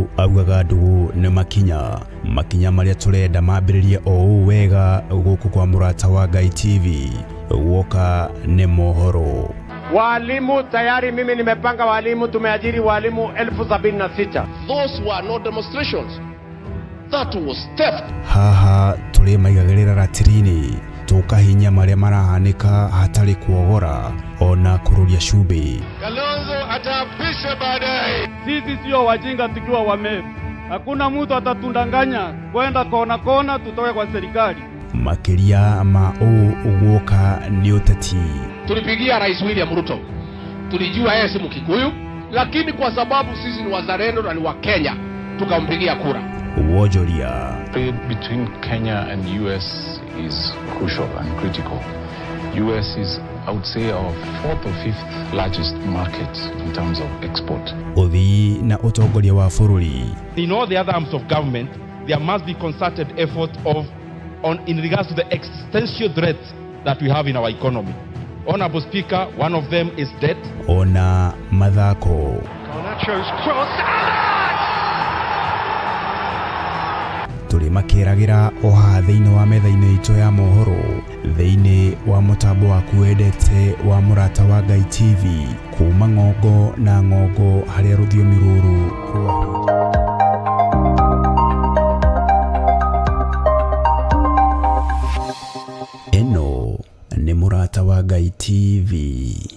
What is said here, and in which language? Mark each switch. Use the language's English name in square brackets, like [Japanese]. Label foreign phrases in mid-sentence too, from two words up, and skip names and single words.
[Kikuyu] augaga ndugu nĩ makinya marĩa tũrenda mambĩrĩrie o wega gũkũ kwa Mũrata wa Ngai TV. Woka ni mohoro. [Swahili] Walimu tayari mimi nimepanga walimu, tumeajiri walimu 76,000. [English] Those were not demonstrations. That was theft. [Kikuyu] Haha tũrĩ maigagĩrĩra ratirini tukahinya marĩa marahanĩka hatarĩ kuogora ona kũrũria cumbĩ. [Swahili] Kalonzo atapisha baadaye. Sisi sio wajinga tukiwa wameru. Hakuna mtu atatundanganya kwenda kona tutoke kwa serikali. [Kikuyu] Makĩria ma uguoka ni uteti. [Swahili] Tulipigia Rais William Ruto. Tulijua yeye si Mkikuyu, lakini kwa sababu sisi ni wazalendo na ni wa Kenya, tukampigia kura. [Kikuyu] Wojoria. [English] Trade between Kenya and US is crucial and critical. US is, I would say, our 4th or 5th largest market in terms of export. [Kikuyu] Uthi na utongoria wa bũrũri. [English] In all the other arms of government, there must be concerted effort in regards to the existential threats that we have in our economy. Honorable Speaker, one of them is debt. [Kikuyu] Ona mathako. [English] Garnacho's cross. [Kikuyu] Tũrĩ makĩragĩra o haha thĩinĩ wa metha-inĩ itũ ya mohoro thĩinĩ wa mũtambo waku wendete wa Mũrata wa Ngai TV, kuma ng'ongo na ng'ongo harĩa rũthiomi rũrũ rwa ĩno nĩ Mũrata wa Ngai TV.